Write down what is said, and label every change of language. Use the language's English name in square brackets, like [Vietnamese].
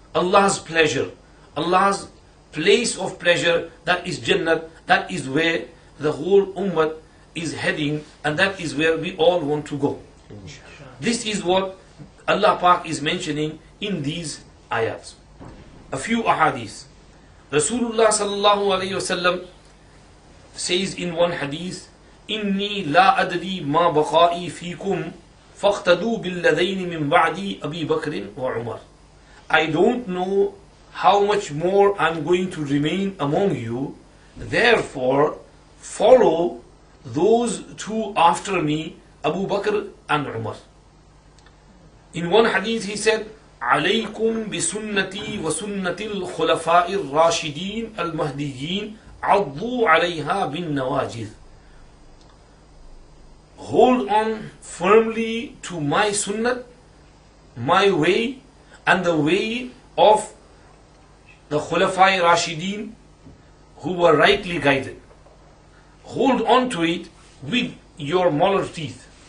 [English] Allah's pleasure, Allah's place of pleasure, that is Jannah, that is where the whole ummah is heading, and that is where we all want to go. This is what Allah Pak is mentioning in these ayats. A few ahadith. Rasulullah sallallahu alayhi wasallam says in one hadith, [Arabic] إِنِّي لَا أَدْرِي مَا بَقَائِي فِيكُمْ فَاقْتَدُوا بِالَّذَيْنِ مِنْ بَعْدِي أَبِي بَكْرٍ وَعُمَرٍ. [English] I don't know how much more I'm going to remain among you, therefore follow those two after me, Abu Bakr and Umar. In one hadith he said, [Arabic] عليكم بسنتي وسنة الخلفاء الراشدين المهديين عضوا عليها بالنواجذ. [English] Hold on firmly to my sunnah, my way, and the way of the Khulafai Rashideen who were rightly guided. Hold on to it with your molar teeth.